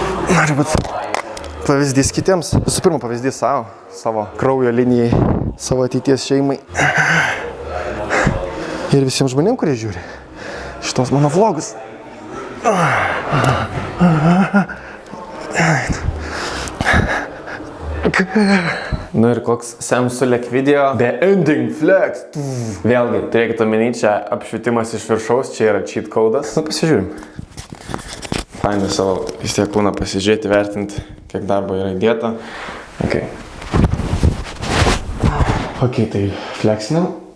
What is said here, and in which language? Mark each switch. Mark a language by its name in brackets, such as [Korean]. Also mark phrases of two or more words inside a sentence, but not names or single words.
[Lithuanian] Noriu būti pavyzdys kitiems. Visų pirma, pavyzdys savo kraujo linijai, savo ateities šeimai. Ir visiems žmonėms, kurie žiūri šitos mano vlogus. Nu ir koks Samsulek video. [English] The ending flex. [Lithuanian] Vėlgi, turėkite omeny, čia apšvietimas iš viršaus, čia yra [English] cheat code'as. [Lithuanian] Nu, pasižiūrim. Fainai savo vis tiek kūną pasižiūrėti, vertinti, kiek darbo yra įdėta. Ok, tai flexinam.